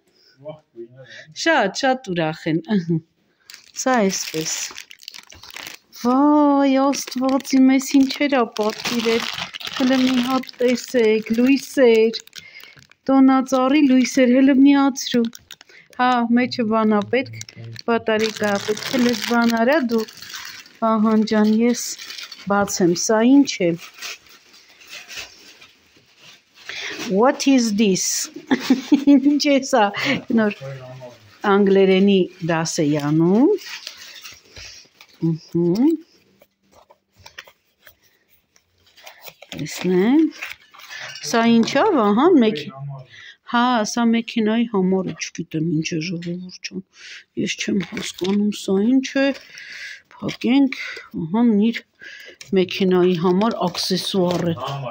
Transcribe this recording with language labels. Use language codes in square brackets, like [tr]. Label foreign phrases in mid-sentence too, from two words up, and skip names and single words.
[hy] Շատ ուրախ են, սա էսպես, վայ աստված իմ ես ինչեր ա պատվիրել, հլը մի հատ տեսեք, լույսեր, տոնածառի լույսեր, հլը միացրու, հա, մեջը բանա պետք, բատարիկա պետք, հլը բան արա դու, Վահան ջան, ես բացեմ, սա ինչ է, [en] what is this, [hy] ինչ է սա, նոր անգլերենի դաս է անում, տեսնեմ, սա ինչ է Վահան, հա, սա մեքենայի համար է, չգիտեմ ինչ է ժողովուրդ ջան, ես չեմ հասկանում, սա ինչ է, փակենք, Վահան իր մեքենայի համար աքսեսուար է,